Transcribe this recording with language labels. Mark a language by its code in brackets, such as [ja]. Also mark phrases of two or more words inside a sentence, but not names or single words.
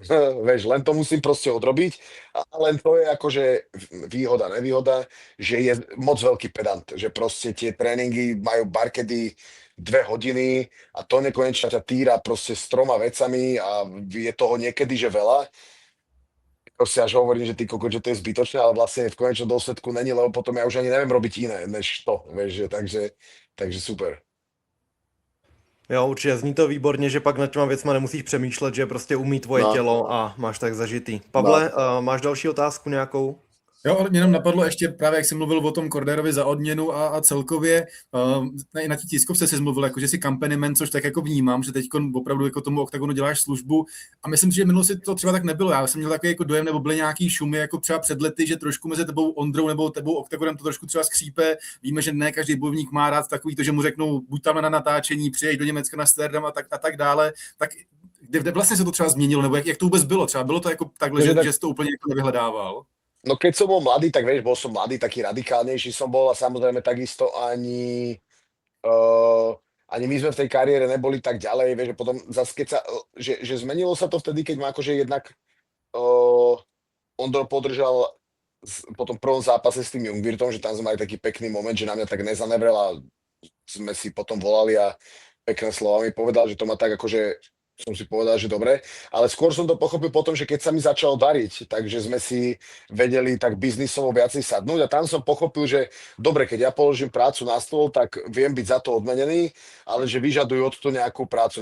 [sk] Vieš, len to musím proste odrobiť a len to je akože výhoda, nevýhoda, že je moc veľký pedant, že proste tie tréningy majú barkedy 2 hodiny a to nekonečne ťa týra proste s 3 vecami a je toho niekedy, že veľa. Proste až hovorím, že ty kokot, že to je zbytočné, ale vlastne v konečnom dôsledku není, lebo potom ja už ani neviem robiť iné, než to, vieš, že takže super. [cs] Jo, určitě zní to výborně, že pak nad těma věcma nemusíš přemýšlet, že prostě umí tvoje No, tělo a máš tak zažitý. no. Pavle, máš další otázku nějakou? Jo, ale mě jenom napadlo ještě právě, jak jsi mluvil o tom Corderovi za odměnu a celkově na té tiskovce jsi mluvil, jako, že jsi accompaniment, což tak jako vnímám, že teď opravdu jako tomu OKTAGONu děláš službu a myslím si, že minulosti to třeba tak nebylo. Já jsem měl takový jako dojem, nebo byly nějaký šumy jako třeba před lety, že trošku mezi tebou Ondrou nebo tebou OKTAGONem to trošku třeba skřípe. Víme, že ne každý bojovník má rád takový to, že mu řeknou buď tam na natáčení, přijeď do Německa na Amsterdam a tak dále. Tak kde vlastně se to třeba změnilo, nebo jak to vůbec bylo? Třeba bylo to jako takhle, že jsi to úplně jako nevyhledával? [sk] No keď som bol mladý, tak vieš, bol som mladý, taký radikálnejší som bol a samozrejme takisto ani my sme v tej kariére neboli tak ďalej, vieš, že potom zase keď sa, že zmenilo sa to vtedy, keď ma akože jednak Ondro podržal po tom prvom zápase s tým Jungwirthom, že tam sme mali taký pekný moment, že na mňa tak nezanevrel a sme si potom volali a pekné slova mi povedal, že to má tak akože som si povedal, že dobre, ale skôr som to pochopil potom, že keď sa mi začalo dariť, takže sme si vedeli tak biznisovo viacej sadnúť a tam som pochopil, že dobre, keď ja položím prácu na stôl, tak viem byť za to odmenený, ale že vyžadujú od to nejakú prácu.